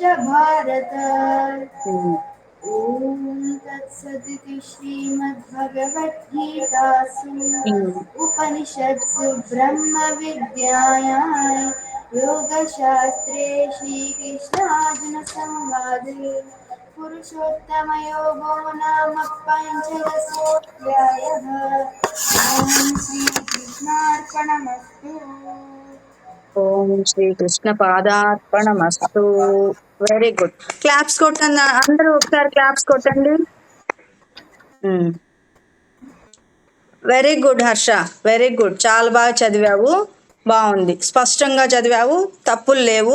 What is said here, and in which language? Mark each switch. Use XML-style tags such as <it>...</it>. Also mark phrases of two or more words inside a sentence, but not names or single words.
<sa>भारत ॐ तत्सदिति श्रीमद्भगवद्गीतासु उपनिषत्सु ब्रह्मविद्यायां योगशास्त्रे श्रीकृष्णार्जुनसंवादे पुरुषोत्तमयोगो नाम पञ्चदशोऽध्यायः ॐ श्रीकृष्णार्पणमस्तु ఓం శ్రీ కృష్ణ పాదార్పణమస్తు.</sa> <en>very good.</en> <te>క్లాప్స్ కొట్టండి అందరూ, ఒకసారి క్లాప్స్ కొట్టండి.</te> <en>very good హర్ష, very good.</en> <te>చాలా బాగా చదివావు, బాగుంది, స్పష్టంగా చదివావు, తప్పులు లేవు.</te>